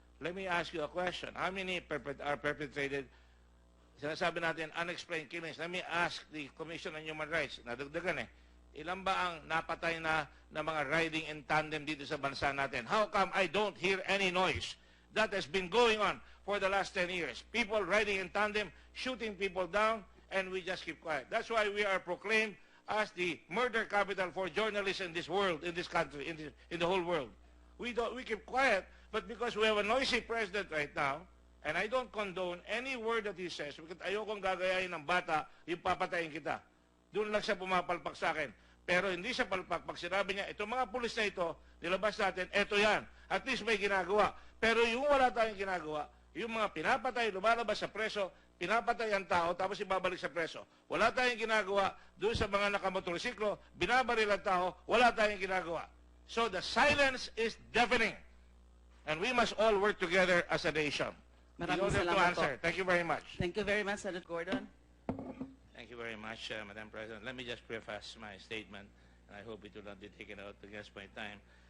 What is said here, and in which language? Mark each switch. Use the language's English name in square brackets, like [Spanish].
[English] Let me ask you a question. How many are perpetrated? [Filipino] Sinasabi natin, [English] unexplained killings. Let me ask the Commission on Human Rights. [Filipino] Nadagdagan eh. Ilan ba ang napatay na mga riding in tandem dito sa bansa natin? [English] How come I don't hear any noise? That has been going on for the last 10 years. People riding in tandem, shooting people down, and we just keep quiet. That's why we are proclaimed as the murder capital for journalists in this world, in this country, in the whole world. We keep quiet, but because we have a noisy president right now, and I don't condone any word that he says, because [Filipino] ayokong gagayahin ng bata, yung papatayin kita. Doon lang siya pumapalpak sa akin. Pero hindi siya palpak. Pag sinabi niya, itong mga pulis na ito, nilabas natin, eto yan. At least may ginagawa. Pero yung wala tayong ginagawa, yung mga pinapatay, lumalabas sa preso, pinapatay ang tao, tapos ibabalik sa preso. Wala tayong ginagawa doon sa mga nakamotorsiklo, binabaril ang tao, wala tayong ginagawa. [English] So the silence is deafening. And we must all work together as a nation. [Filipino] Maraming salamat po. [English] Thank you very much. Thank you very much, Senator Gordon. Thank you very much, Madam President. Let me just preface my statement, and I hope it will not be taken out against my time.